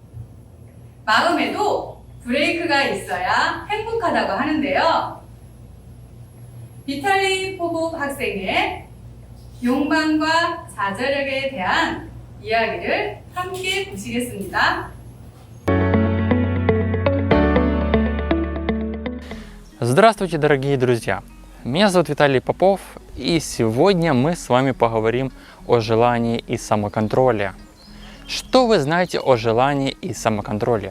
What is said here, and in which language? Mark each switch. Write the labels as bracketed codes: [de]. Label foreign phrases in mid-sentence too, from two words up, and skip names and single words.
[ko] 마음에도 브레이크가 있어야 행복하다고 하는데요. 비탈리 포복 학생의 욕망과 자제력에 대한 이야기를 함께 보시겠습니다. [ru] Здравствуйте, дорогие друзья! Меня зовут Виталий Попов, и сегодня мы с вами поговорим о желании и самоконтроле. Что вы знаете о желании и самоконтроле?